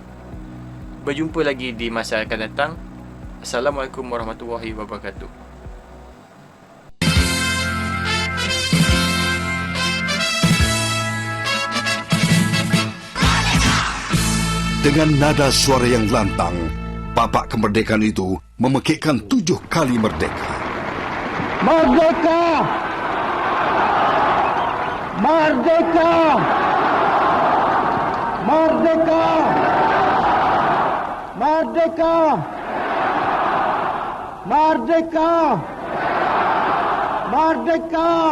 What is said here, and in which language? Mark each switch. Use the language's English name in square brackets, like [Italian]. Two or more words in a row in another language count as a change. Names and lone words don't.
[Indonesian] Berjumpa lagi di masa akan datang. [Arabic] Assalamualaikum warahmatullahi wabarakatuh. [Indonesian] Dengan nada suara yang lantang, Bapak Kemerdekaan itu memekikkan 7 kali merdeka. Merdeka! Merdeka! Merdeka! Merdeka! Merdeka! Merdeka!